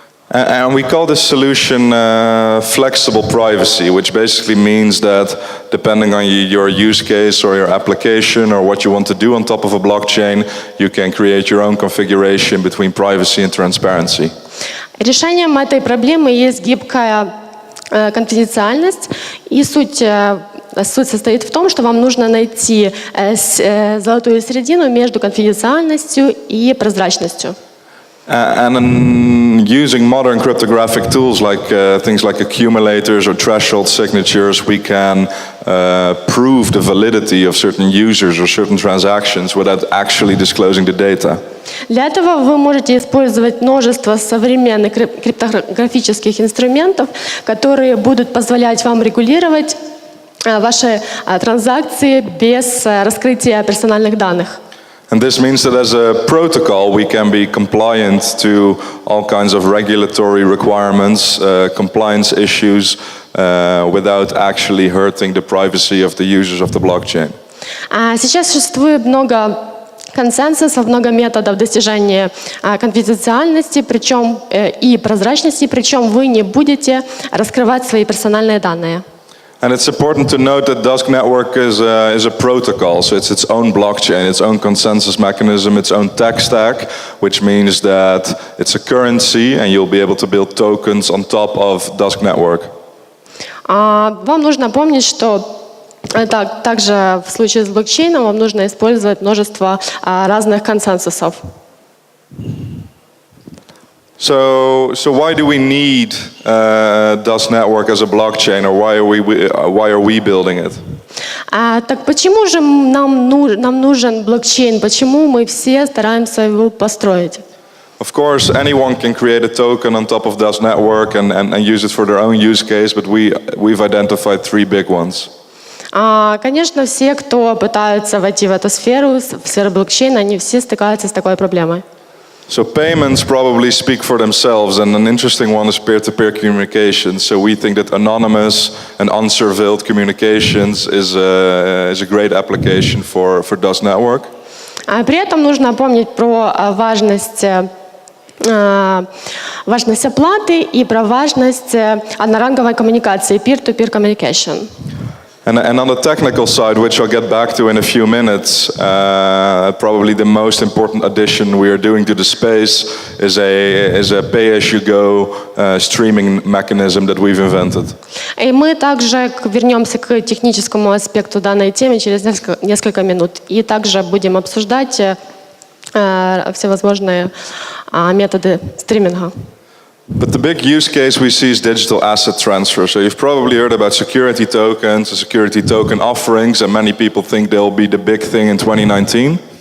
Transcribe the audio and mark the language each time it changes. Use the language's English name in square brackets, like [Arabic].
[English] And we call this solution flexible privacy, which basically means that depending on your use case or your application or what you want to do on top of a blockchain, you can create your own configuration between privacy and transparency. [Russian] Решением этой проблемы есть гибкая конфиденциальность, и суть состоит в том, что вам нужно найти золотую середину между конфиденциальностью и прозрачностью. [English] And using modern cryptographic tools like things like accumulators or threshold signatures, we can prove the validity of certain users or certain transactions without actually disclosing the data. [Russian] Для этого вы можете использовать множество современных криптографических инструментов, которые будут позволять вам регулировать ваши транзакции без раскрытия персональных данных. [English] And this means that as a protocol, we can be compliant to all kinds of regulatory requirements, compliance issues, without actually hurting the privacy of the users of the blockchain. [Russian] Сейчас существует много консенсусов, много методов достижения конфиденциальности, причем и прозрачности, причем вы не будете раскрывать свои персональные данные. [English] And it's important to note that DUSK network is a protocol, so it's its own blockchain, its own consensus mechanism, its own tech stack, which means that it's a currency and you'll be able to build tokens on top of DUSK network. [Russian] Вам нужно помнить, что также в случае с блокчейном вам нужно использовать множество разных консенсусов. [English] So why do we need DUSK network as a blockchain, or why are we building it? [Russian] Так почему же нам нужен блокчейн? Почему мы все стараемся его построить? [English] Of course, anyone can create a token on top of DUSK network and use it for their own use case, but we've identified 3 big ones. [Russian] Конечно, все, кто пытаются войти в эту сферу, в сферу блокчейна, они все стыкаются с такой проблемой. [English] So payments probably speak for themselves, and an interesting one is peer-to-peer communication. So we think that anonymous and unsurveilled communications is a great application for DUSK network. [Russian] При этом нужно помнить про важность оплаты и про важность одноранговой коммуникации, [English] peer-to-peer communication. And on the technical side, which I'll get back to in a few minutes, probably the most important addition we are doing to the space is a pay-as-you-go streaming mechanism that we've invented. [Russian] И мы также вернемся к техническому аспекту данной темы через несколько минут. И также будем обсуждать всевозможные методы стриминга. [English] But the big use case we see is digital asset transfer. So you've probably heard about security tokens, and security token offerings, and many people think they'll be the big thing in 2019.